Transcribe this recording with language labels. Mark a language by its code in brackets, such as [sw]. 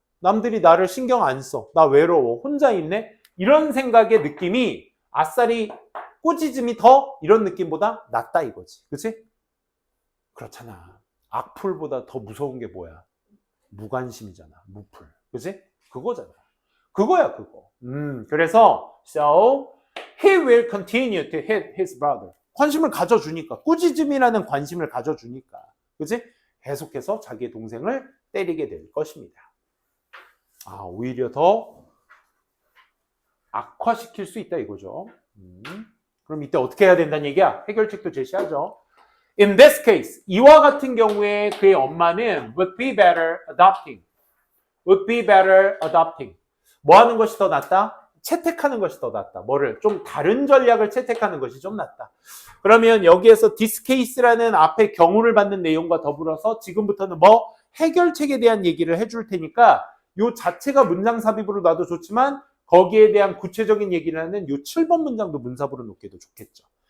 [ko] 남들이 나를 신경 안 써. 나 외로워. 혼자 있네. 이런 생각의 느낌이 아싸리 꾸짖음이 더 이런 느낌보다 낫다 이거지. 그렇지? 그렇잖아. 악플보다 더 무서운 게 뭐야? 무관심이잖아. 무플. 그치? 그거잖아. 그거야, 그거. 그래서, [en] so, he will continue to hit his brother. [ko] 관심을 가져주니까. 꾸짖음이라는 관심을 가져주니까. 그치? 계속해서 자기의 동생을 때리게 될 것입니다. 오히려 더 악화시킬 수 있다 이거죠. 그럼 이때 어떻게 해야 된다는 얘기야? 해결책도 제시하죠. [en] In this case, [ko] 이와 같은 경우에 그의 엄마는 [en] would be better adopting. would be better adopting. [ko] 뭐 하는 것이 더 낫다? 채택하는 것이 더 낫다. 뭐를? 좀 다른 전략을 채택하는 것이 좀 낫다. 그러면 여기에서 this case라는 앞에 경우를 받는 내용과 더불어서 지금부터는 뭐 해결책에 대한 얘기를 해줄 테니까 요 자체가 문장 삽입으로 놔도 좋지만 거기에 대한 구체적인 얘기를 하는 요 7번 문장도 문sab으로 놓기도 좋겠죠.